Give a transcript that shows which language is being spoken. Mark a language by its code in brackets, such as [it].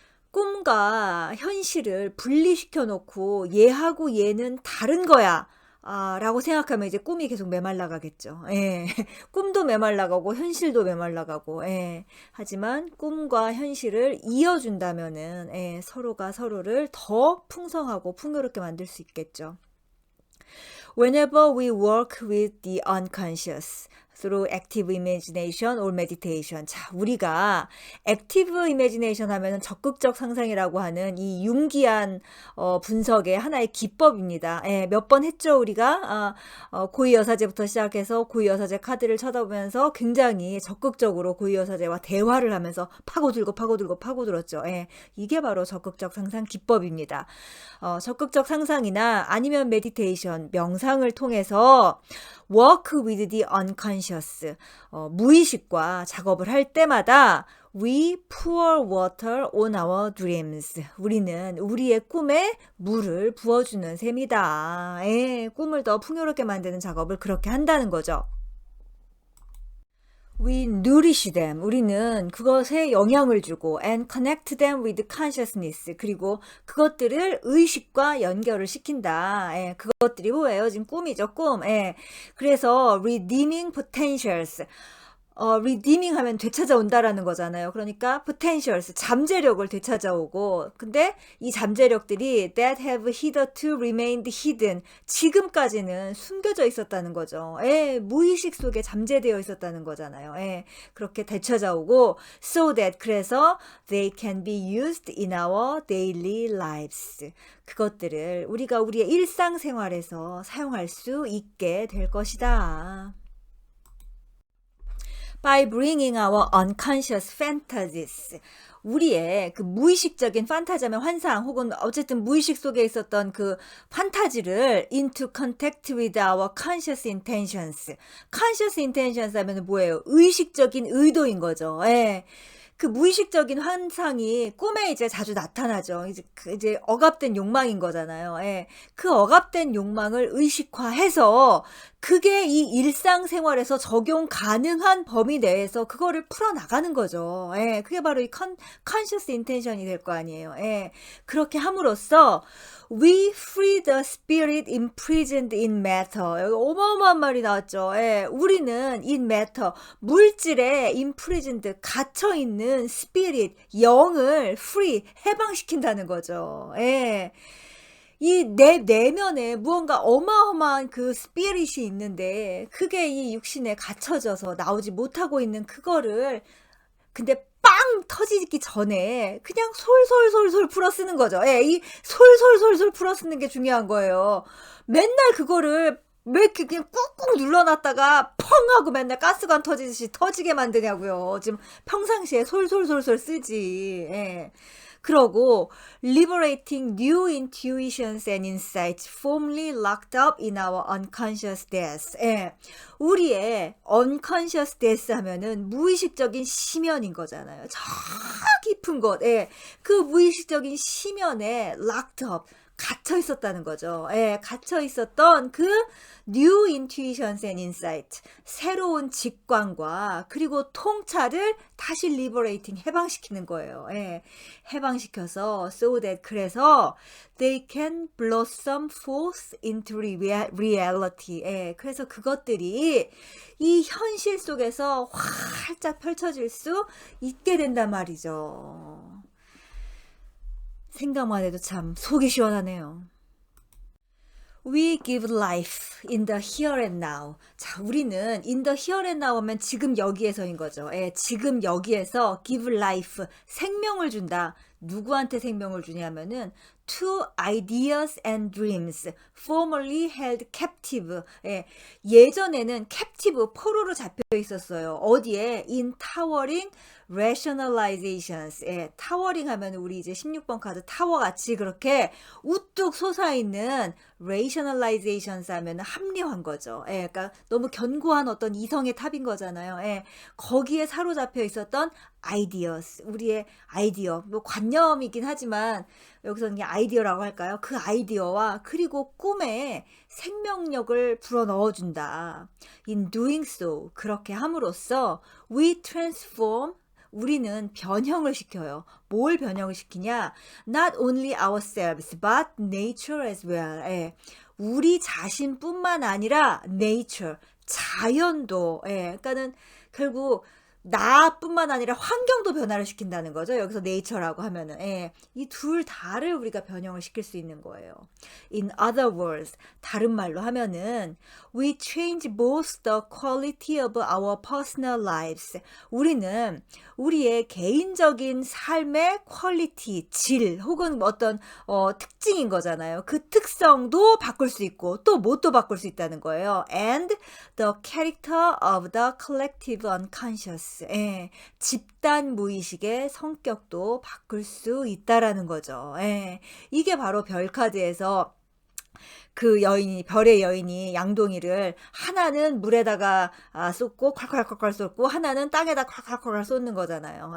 [ko] 꿈과 현실을 분리시켜 놓고 얘하고 얘는 다른 거야. 라고 생각하면 이제 꿈이 계속 메말라가겠죠. 꿈도 메말라가고 현실도 메말라가고. 하지만 꿈과 현실을 이어준다면은 서로가 서로를 더 풍성하고 풍요롭게 만들 수 있겠죠. [en] Whenever we work with the unconscious through active imagination or meditation. [ko] 자, 우리가 active imagination 하면은 적극적 상상이라고 하는 이 융기한 분석의 하나의 기법입니다. 몇 번 했죠, 우리가. 고위여사제부터 시작해서 고위여사제 카드를 쳐다보면서 굉장히 적극적으로 고위여사제와 대화를 하면서 파고들었죠. 이게 바로 적극적 상상 기법입니다. 적극적 상상이나 아니면 메디테이션, 명상을 통해서 [en] work with the unconscious, [ko] 무의식과 작업을 할 때마다 [en] we pour water on our dreams. [ko] 우리는 우리의 꿈에 물을 부어주는 셈이다. 꿈을 더 풍요롭게 만드는 작업을 그렇게 한다는 거죠. [en] We nourish them. [ko] 우리는 그것에 영향을 주고 [en] and connect them with consciousness. [ko] 그리고 그것들을 의식과 연결을 시킨다. 그것들이 뭐예요? 지금 꿈이죠, 꿈. 그래서 [en] redeeming potentials. [ko] redeeming 하면 되찾아온다라는 거잖아요. 그러니까 potentials, 잠재력을 되찾아오고, 근데 이 잠재력들이 [en] that have hitherto remained hidden, [ko] 지금까지는 숨겨져 있었다는 거죠. 무의식 속에 잠재되어 있었다는 거잖아요. 그렇게 되찾아오고, [en] so that, [ko] 그래서 [en] they can be used in our daily lives. [ko] 그것들을 우리가 우리의 일상생활에서 사용할 수 있게 될 것이다. [en] By bringing our unconscious fantasies. [ko] 우리의 그 무의식적인 판타지면 환상 혹은 어쨌든 무의식 속에 있었던 그 판타지를 [en] into contact with our conscious intentions. [ko] conscious intentions 하면 뭐예요? 의식적인 의도인 거죠. 그 무의식적인 환상이 꿈에 이제 자주 나타나죠. 이제 억압된 욕망인 거잖아요. 그 억압된 욕망을 의식화해서 그게 이 일상생활에서 적용 가능한 범위 내에서 그거를 풀어나가는 거죠. 그게 바로 이 conscious intention이 될 거 아니에요. 그렇게 함으로써 [en] we free the spirit imprisoned in matter. [ko] 여기 어마어마한 말이 나왔죠. 우리는 in matter, 물질에 imprisoned, 갇혀있는 spirit, 영을 free, 해방시킨다는 거죠. 이 내면에 무언가 어마어마한 그 스피릿이 있는데 그게 이 육신에 갇혀져서 나오지 못하고 있는 그거를 근데 빵 터지기 전에 그냥 솔솔솔솔 풀어 쓰는 거죠. 이 솔솔솔솔 풀어 쓰는 게 중요한 거예요. 맨날 그거를 왜 이렇게 그냥 꾹꾹 눌러놨다가 펑 하고 맨날 가스관 터지듯이 터지게 만드냐고요. 지금 평상시에 솔솔솔솔 쓰지. [en] 그러고 liberating new intuitions and insights firmly locked up in our unconscious depths. [ko] 우리의 [en] unconscious depths [ko] 하면은 무의식적인 심연인 거잖아요. 저 깊은 곳, 예, 그 무의식적인 심연에 locked up, 갇혀 있었다는 거죠. 예, 갇혀 있었던 그 [en] new intuitions and insight, [ko] 새로운 직관과 그리고 통찰을 다시 liberating, 해방시키는 거예요. 예, 해방시켜서 [en] so that, [ko] 그래서 [en] they can blossom forth into reality. [ko] 예, 그래서 그것들이 이 현실 속에서 활짝 펼쳐질 수 있게 된단 말이죠. 생각만 해도 참 속이 시원하네요. [en] We give life in the here and now. [ko] 자, 우리는 [en] in the here and now [ko] 하면 지금 여기에서인 거죠. 예, 지금 여기에서 give life, 생명을 준다. 누구한테 생명을 주냐면은 [en] to ideas and dreams formerly held captive. [ko] 예, 예전에는 captive, 포로로 잡혀 있었어요. 어디에? [en] in towering rationalizations. [ko] 예, 타워링 하면 우리 이제 16번 카드 타워 같이 그렇게 우뚝 솟아있는 rationalizations 하면 합리화한 거죠. 예, 그러니까 너무 견고한 어떤 이성의 탑인 거잖아요. 예, 거기에 사로잡혀 있었던 ideas, 우리의 아이디어, 뭐 관념이긴 하지만 여기서는 그냥 아이디어라고 할까요? 그 아이디어와 그리고 꿈에 생명력을 불어넣어준다. [en] In doing so, [ko] 그렇게 함으로써 [en] we transform, [ko] 우리는 변형을 시켜요. 뭘 변형을 시키냐? [en] Not only ourselves, but nature as well. [ko] 예, 우리 자신뿐만 아니라 nature, 자연도. 예, 그러니까는 결국 나뿐만 아니라 환경도 변화를 시킨다는 거죠. 여기서 네이처라고 하면은, 예, 이 둘 다를 우리가 변형을 시킬 수 있는 거예요. [en] In other words, [ko] 다른 말로 하면은 [en] we change both the quality of our personal lives. [ko] 우리는 우리의 개인적인 삶의 퀄리티, 질 혹은 어떤 특징인 거잖아요. 그 특성도 바꿀 수 있고 또 뭣도 바꿀 수 있다는 거예요. [en] And the character of the collective unconscious. [ko] 예, 집단 무의식의 성격도 바꿀 수 있다라는 거죠. 예, 이게 바로 별 카드에서 그 여인이, 별의 여인이 양동이를 하나는 물에다가 쏟고 콸콸콸콸 쏟고 하나는 땅에다 콸콸콸 쏟는 거잖아요.